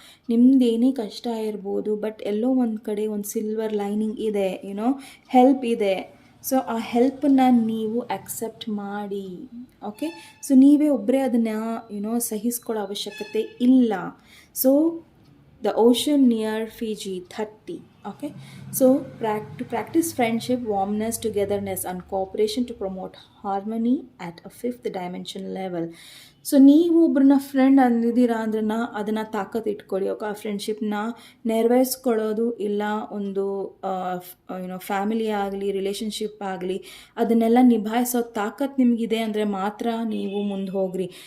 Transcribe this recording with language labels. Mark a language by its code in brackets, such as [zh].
[kn] ನಿಮ್ಮದೇನೇ ಕಷ್ಟ ಇರ್ಬೋದು, ಬಟ್ ಎಲ್ಲೋ ಒಂದು ಕಡೆ ಒಂದು ಸಿಲ್ವರ್ ಲೈನಿಂಗ್ ಇದೆ, ಹೆಲ್ಪ್ ಇದೆ. ಸೊ ಆ ಹೆಲ್ಪನ್ನು ನೀವು ಅಕ್ಸೆಪ್ಟ್ ಮಾಡಿ. ಓಕೆ, ಸೊ ನೀವೇ ಒಬ್ಬರೇ ಅದನ್ನು ಸಹಿಸ್ಕೊಳ್ಳೋ ಅವಶ್ಯಕತೆ ಇಲ್ಲ. [en] So the ocean near Fiji 30. Okay, so to practice friendship, warmness, togetherness and cooperation to promote harmony at a 5th dimension level. [kn] So ನೀವು ಒಬ್ಬರನ್ನ ಫ್ರೆಂಡ್ ಅಂದಿದ್ದೀರಾ ಅಂದ್ರೆ ಅದನ್ನು ತಾಕತ್ತು ಇಟ್ಕೊಳ್ಳಿ. ಓಕೆ, ಆ ಫ್ರೆಂಡ್ಶಿಪ್ನ ನೆರವೇರಿಸ್ಕೊಳ್ಳೋದು, ಇಲ್ಲ ಒಂದು ಫ್ಯಾಮಿಲಿ ಆಗಲಿ ರಿಲೇಷನ್ಶಿಪ್ ಆಗಲಿ ಅದನ್ನೆಲ್ಲ ನಿಭಾಯಿಸೋ ತಾಕತ್ತು ನಿಮಗಿದೆ ಅಂದರೆ ಮಾತ್ರ ನೀವು ಮುಂದೆ ಹೋಗ್ರಿ.